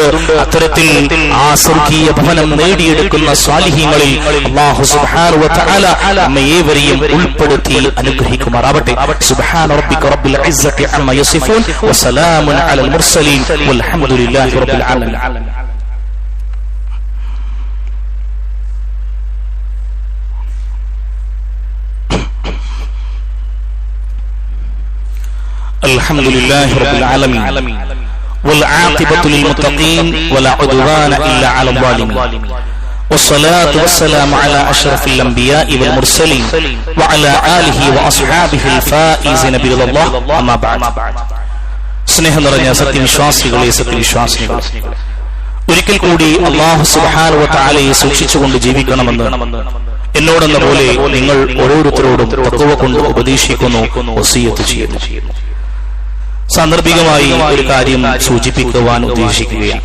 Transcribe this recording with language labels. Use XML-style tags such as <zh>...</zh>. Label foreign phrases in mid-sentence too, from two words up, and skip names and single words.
<ml>അത്തരത്തിൽ ആ സ്വർഗീയ ഭവനം നേടിയെടുക്കുന്ന സ്വാലിഹീങ്ങളിൽ</ml> <ar>الله سبحانه وتعالى</ar> <ml>നമ്മെ ഏവരെയും ഉൾപ്പെടുത്തി അനുഗ്രഹിക്കുമാറാവട്ടെ.</ml> <ar>سبحان ربك رب العزة عما يصفون وسلام على المرسلين والحمد لله رب العالمين. الحمدلله رب العالمين والعاقبة للمتقين ولا عدوان إلا على الظالمين والصلاة والسلام على أشرف الأنبياء والمرسلين وعلى آله وأصحابه الفائزين برضا الله أما بعد.</ar> <ml>സ്നേഹം നിറഞ്ഞ സത്യവിശ്വാസികളെ, സത്യവിശ്വാസികളെ, ഒരിക്കൽ കൂടി</ml> <ar>الله سبحانه وتعالى</ar> <ml>സൂക്ഷിച്ചുകൊണ്ട് ജീവിക്കണമെന്ന് എന്നോടെന്ന പോലെ നിങ്ങൾ ഓരോരുത്തരോടും തഖ്വ കൊണ്ട് ഉപദേശിക്കുന്നു, വസിയത്ത് ചെയ്യുന്നു. സാന്ദർഭികമായി ഒരു കാര്യം സൂചിപ്പിക്കുവാൻ ഉദ്ദേശിക്കുകയാണ്.</ml>